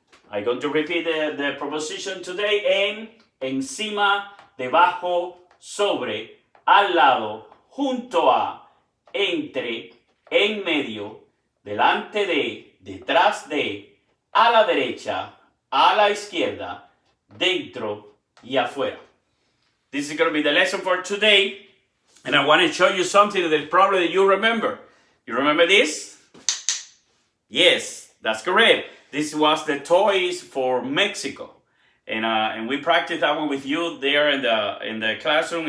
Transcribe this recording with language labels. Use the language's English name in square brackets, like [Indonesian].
[English] I'm going to repeat the preposition today. [Spanish] En, encima, debajo, sobre, al lado, junto a, entre, en medio, delante de, detrás de, a la derecha, a la izquierda, dentro y afuera. [English] This is going to be the lesson for today. And I want to show you something that probably you remember. You remember this? Yes, that's correct. This was the toys for Mexico. And we practiced that one with you there in the classroom.